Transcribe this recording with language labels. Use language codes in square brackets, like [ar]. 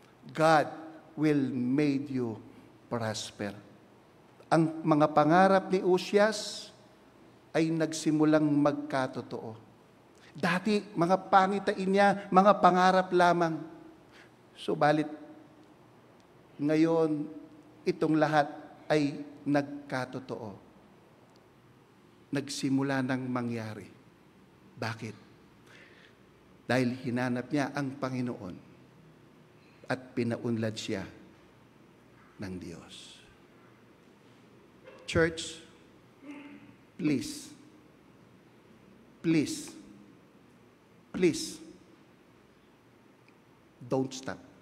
[en] God will make you prosper. [tl] Ang mga pangarap ni Uzias ay nagsimulang magkatotoo. Dati, mga pangitain niya, mga pangarap lamang. Subalit, ngayon, itong lahat ay nagkatotoo. Nagsimula ng mangyari. Bakit? Dahil hinanap niya ang Panginoon at pinaunlad siya ng Diyos. [en] Church, please, please, please, don't stop.